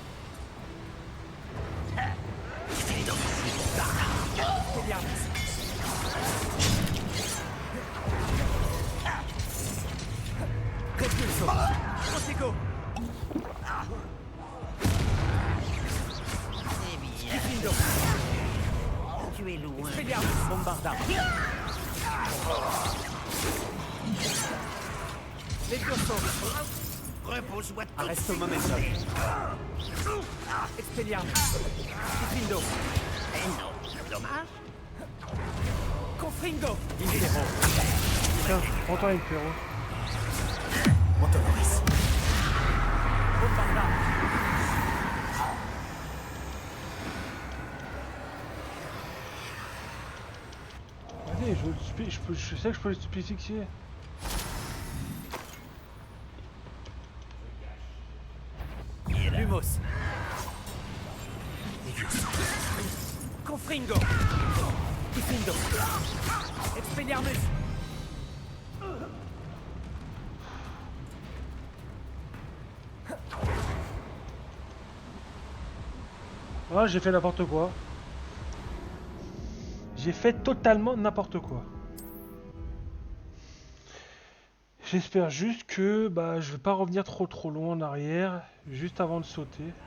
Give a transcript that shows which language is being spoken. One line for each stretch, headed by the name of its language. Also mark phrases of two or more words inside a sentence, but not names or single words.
French: Protego! Tu es loin. Expelliarmus! Bombarda! Levioso! Repose-moi tout. Arresto momentum! Expelliarmus! Diffindo! Eh non, dommage. Confringo! Impero! Tiens, prends-toi Impero. Motonoris! Bombarda! Allez, je sais que je peux le spécifier. Lumos! Confringo! Diffindo! Expelliarmus! Ah, j'ai fait n'importe quoi. J'ai fait totalement n'importe quoi. J'espère juste que je vais pas revenir trop loin en arrière, juste avant de sauter.